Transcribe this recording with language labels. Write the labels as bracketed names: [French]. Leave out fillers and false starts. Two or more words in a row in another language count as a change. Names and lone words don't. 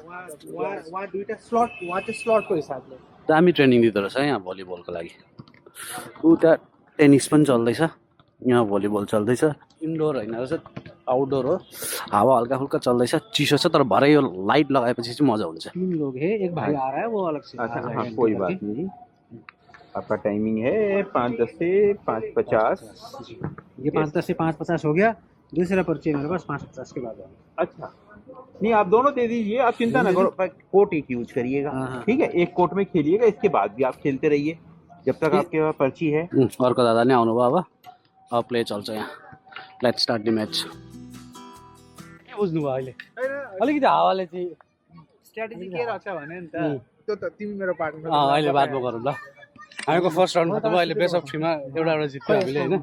[Nepali] वहाँ दुईटा स्लट वहाँ चाहिँ स्लटको हिसाबले दामी ट्रेनिङ दिँदो रहेछ यहाँ भलिबलको लागि। उता टेनिस पनि चल्दैछ, यहाँ भलिबल चल्दैछ। इन्डोर होइन रहेछ, आउटडोर हो। हावा हल्का फुल्का चल्दैछ, चिसो छ तर भरे यो लाइट लगाएपछि चाहिँ मजा हुन्छ। [Hindi] 3 लोग है, एक भाई आ रहा है वो अलग से। अच्छा हाँ कोई बात नहीं। आपका टाइमिंग है 5:10 से 5:50। ये 5:10 से 5:50 हो गया। दूसरा पर्ची है मेरे पास 5:50 के बाद। अच्छा नहीं आप दोनों दे दीजिए, आप चिंता ना करो। कोर्ट एक यूज करिएगा, ठीक है? एक कोर्ट में खेलिएगा, इसके बाद भी आप खेलते रहिए जब तक आपके पास पर्ची है। [Nepali] अर्को दादा नै आउनुभयो। अब प्ले चल्छ यहाँ। [English] let's start the match. [Nepali] के बुझ्नु भयो अहिले? अलिकति हावाले चाहिँ स्ट्र्याटेजी के रहेछ भने नि त त्यो त तिमी मेरो पार्टनर अहिले बात गरौँ ल। हामीको फर्स्ट राउन्ड खत्तम भयो। अहिले [English] best of 3 [Nepali] मा एउटा जित्यो हामीले हैन।